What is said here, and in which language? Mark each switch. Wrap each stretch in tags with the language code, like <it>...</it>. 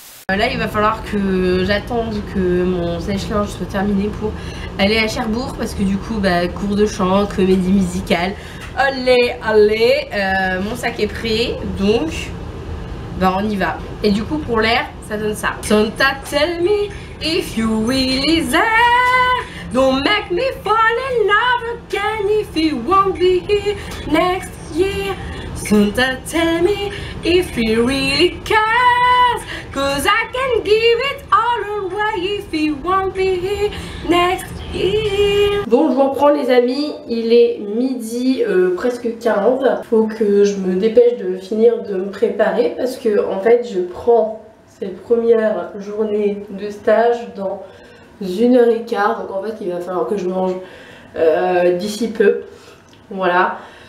<fr>Là il va falloir que j'attende que mon sèche-linge soit terminé pour aller à Cherbourg parce que du coup cours de chant, comédie musicale. Allez, mon sac est prêt, donc on y va. Et du coup pour l'air ça donne ça.</fr> <en>Santa tell me if you really there, don't make me fall in love again if you won't be here next year. Santa tell me if you really cares, cause I can give it all away if you won't be here next year.</en> <fr>Bon je vous reprends les amis, il est midi presque 15. Faut que je me dépêche de finir de me préparer parce que en fait je prends cette première journée de stage dans 1h15. Donc en fait il va falloir que je mange d'ici peu. Voilà.</fr>